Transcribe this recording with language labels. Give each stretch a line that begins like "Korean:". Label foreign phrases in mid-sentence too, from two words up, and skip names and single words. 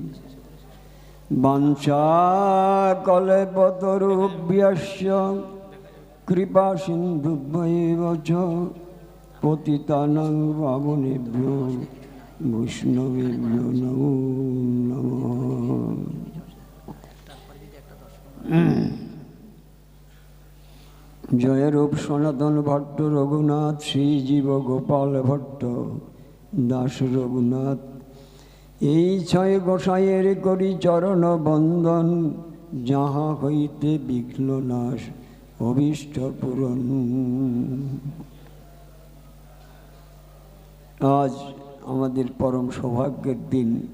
Sanskrit: वाञ्छाकल्पतरुभ्यश्च कृपासिन्धुभ्यैव च पतितानां पावनेभ्यो वैष्णवेभ्यो नमो नमः।
Bangla: जय रूप सनातन भट्ट रघुनाथ श्रीजीव गोपाल भट्ट दास रघुनाथ এই ছয় গোসাইয়ের করি চরণ বন্দন যাহা হইতে বিঘ্ন নাশ অভীষ্ট পূরণ। আজ আমাদের পরম সৌভাগ্যের দিন।